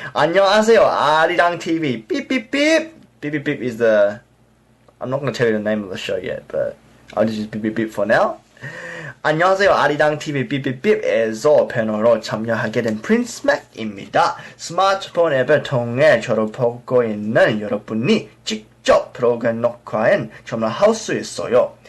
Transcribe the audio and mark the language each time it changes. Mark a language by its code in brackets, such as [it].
[ko] 안녕하세요, 아리랑 TV. [en] Beep beep beep. Beep beep beep is the. I'm not going to tell you the name of the show yet, but I'll just use beep beep beep for now. [ko] 안녕하세요, 아리랑 TV 삐삐삐에서 패널로 참여하게 된 프린스 맥입니다. 스마트폰 앱을 통해 저를 보고 있는 여러분이 직접 프로그램 녹화엔 참여할 수 있어요.